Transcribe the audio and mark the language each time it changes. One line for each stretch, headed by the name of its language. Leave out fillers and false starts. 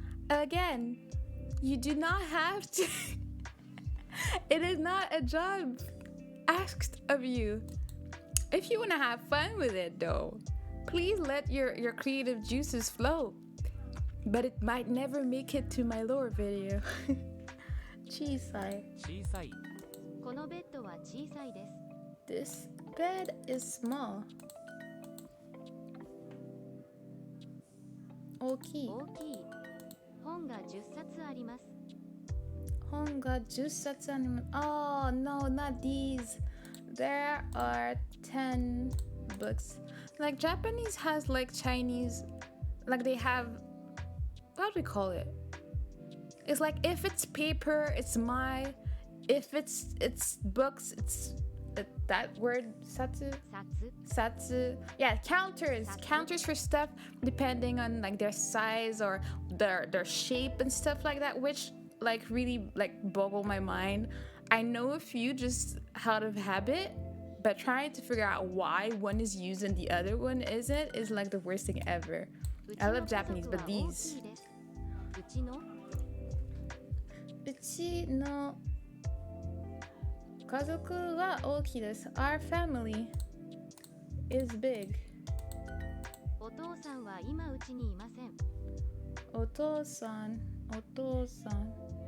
English: Again, you do not have to. It is not a job asked of you. If you want to have fun with it though, please let your creative juices flow. But it might never make it to my lore video.
Japanese: Chisai. 小さいこのベッドは小さいです。
English: This bed is small.
Japanese: 大きい。大きい。本が10冊あります。本が10冊あります。
English: Oh no, not these. There are 10 books. Like Japanese has like Chinese, like they have, what do we call it? It's like if it's paper, it's my. If it's books, it's that word satsu.
Japanese: 冊。
English: Satsu. Yeah, counters.
Japanese: Satsu.
English: Counters for stuff depending on like their size or their shape and stuff like that, which like really like boggle my mind. I know a few just out of habit, but trying to figure out why one is used and the other one isn't is like the worst thing ever. I love Japanese, but these.
Japanese: うちのうちの家族は大きいです。
English: Our family is big.
Japanese: お父さんは今うちにいません。お父さんお父さん